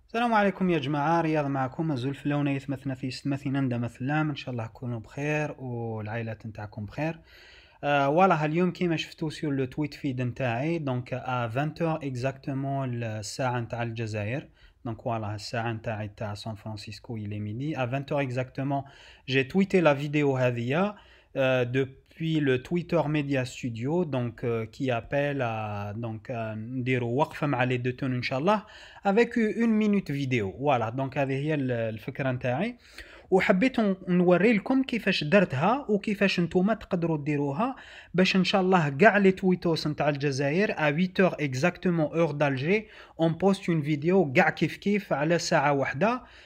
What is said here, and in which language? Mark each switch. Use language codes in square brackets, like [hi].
[ar] السلام عليكم يا جماعة، رياض معكم مازال في لونية مثنى مثلام. ان شاء الله تكونوا بخير والعائلات نتاعكم بخير. فوالا اليوم كيما شفتوا سور لو تويت فيد نتاعي دونك 20 اكزاكتومون الساعة نتاع الجزائر. دونك فوالا الساعة نتاعي تاع سان فرانسيسكو [fr] il est midi à 20 exactement. J'ai tweeté la vidéo [ar] هذيا [fr] depuis le Twitter Media Studio donc qui appelle à donc [ar] نديروا وقفة مع [fr] les détenus inchallah avec une minute vidéo. Voilà donc [ar] هذه هي الفكرة نتاعي، وحبيت نوري لكم كيفاش درتها وكيفاش نتوما تقدروا ديروها باش ان شاء الله كاع لي تويتوس نتاع الجزائر [fr] à 8h exactement heure d'Alger on poste une vidéo [ar] كاع كيف على ساعة واحدة.